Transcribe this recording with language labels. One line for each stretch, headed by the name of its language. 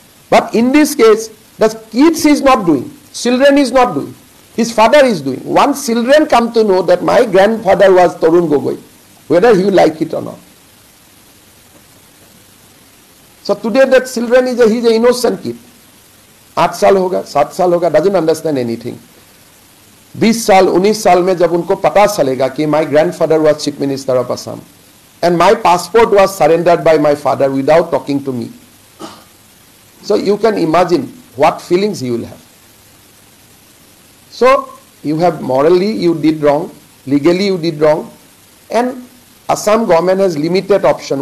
English: But in this case, the kids is not doing. Children is not doing. His father is doing. Once children come to know that my grandfather was Tarun Gogoi, whether he like it or not. So today that children is he's an innocent kid.
Hindi: 8 साल होगा, 7 साल होगा,
English: doesn't understand anything.
Hindi: 20 साल, 19 साल में जब उनको पता चलेगा कि
English: my grandfather was chief minister of Assam and my passport was surrendered by my father without talking to me. So you can imagine what feelings he will have. So you have morally you did wrong, legally you did wrong, and Assam government has limited option.